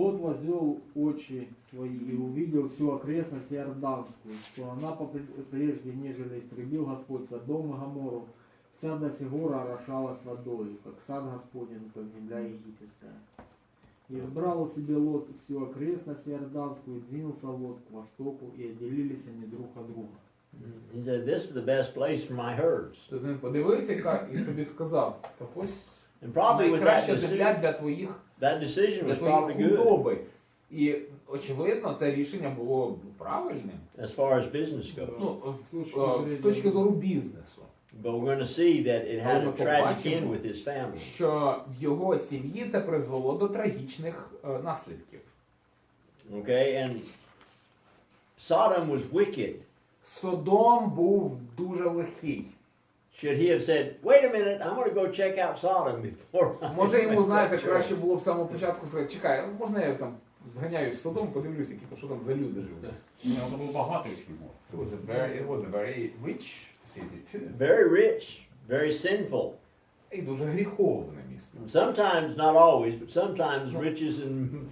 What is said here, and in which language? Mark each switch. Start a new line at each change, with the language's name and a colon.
Russian: Лот возвел очи свои и увидел всю окрестность Иорданскую, что она прежде, нежели истребил Господь Содом и Гоморру, вся до сих гор орошалась водой, как сад Господень, как земля египетская. И избрал себе Лот всю окрестность Иорданскую, и двинулся Лот к востоку, и отделились они друг от друга.
English: He said, "This is the best place for my herds."
Ukrainian: Тут він подивився і собі сказав, так ось
English: And probably with
Ukrainian: найкраща земля для
English: that decision was probably
Ukrainian: твоїх
English: good
Ukrainian: худоби. І, очевидно, це рішення було правильним.
English: as far as business goes.
Ukrainian: З точки зору бізнесу.
English: But we're going to see that it had a tragic end with his family.
Ukrainian: Що в його сім'ї це призвело до трагічних наслідків.
English: Okay, and Sodom was wicked.
Ukrainian: Содом був дуже лихий.
English: Should he have said, wait a minute, I'm going to go check out Sodom before I
Ukrainian: Може йому,
English: make
Ukrainian: знаєте,
English: that
Ukrainian: краще
English: choice?
Ukrainian: було б з самого початку сказати, чекай, можна я там зганяю в Содом, подивлюся, які то, що там за люди живуть. Ні, він був багатий
Russian: очень город.
English: It was a very rich city too. Very rich, very sinful.
Ukrainian: І дуже гріховне місто.
English: Sometimes, not always, but sometimes riches and